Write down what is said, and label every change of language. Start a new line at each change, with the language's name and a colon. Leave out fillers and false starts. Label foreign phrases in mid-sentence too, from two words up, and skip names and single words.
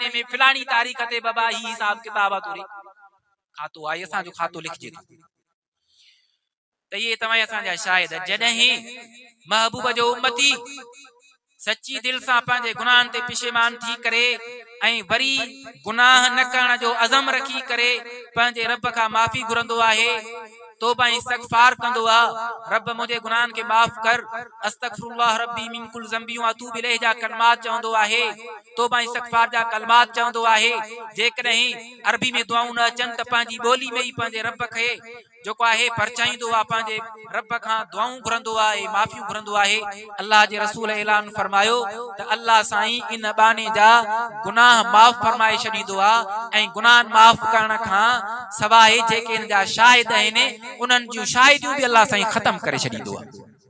Sindhi: में फिलाणी तारीख़ ते बाबा ही हिसाब किताब आहे तोरी खातो आहे असांजो खातो लिखजे थो त इहे तव्हां असांजा शाहिद जॾहिं महबूब जो उम्मती सच्ची दिलि सां पंहिंजे गुनाहनि ते पिशेमान थी करे ऐं वरी गुनाह न करण जो अज़म रखी करे पंहिंजे रब खां माफ़ी घुरंदो आहे तौबा इस्तग़फ़ार कंदो आहे रब मुंहिंजे गुनाहनि खे माफ़ कर
Arabic: أستغفر الله ربي من كل ذنب وأتوب إليه
Sindhi: जा कलमात चवंदो आहे तौबा इस्तग़फ़ार जा कलमात चवंदो आहे जेकॾहिं अरबी में दुआऊं न अचनि त पंहिंजी ॿोली में ई पंहिंजे रब खे जेको आहे परचाईंदो आहे पंहिंजे रब खां दुआऊं घुरंदो आहे माफ़ियूं घुरंदो आहे अल्लाह जे रसूल ऐलान फरमायो त अल्लाह साईं इन बाने जा गुनाह माफ़ फरमाए छॾींदो आहे ऐं गुनाह माफ़ करण खां सवाइ जेके इन जा शाहिद आहिनि उन्हनि जूं शाहिदियूं बि अल्लाह साईं ख़त्म करे छॾींदो आहे